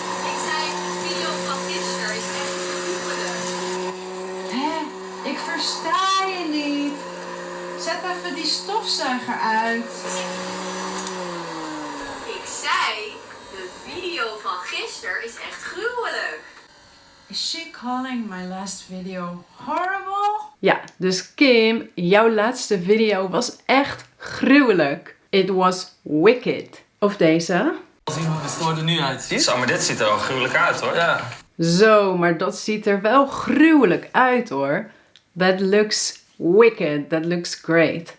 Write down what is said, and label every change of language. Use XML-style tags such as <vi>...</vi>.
<nl>Ik zei, de video van gisteren is echt gruwelijk. Ik versta je niet. Zet even die stofzuiger uit. Ik zei, de video van gisteren is echt gruwelijk.</nl> <en>Is she calling my last video horrible?</en> <nl>Ja, dus Kim, jouw laatste video was echt gruwelijk.</nl> <en>It was wicked.</en> <nl>Of deze. Het stoort er nu uit. Zo, maar dit ziet er wel gruwelijk uit hoor. Ja. Zo, maar dat ziet er wel gruwelijk uit hoor.</nl> <en>That looks wicked. That looks great.</en>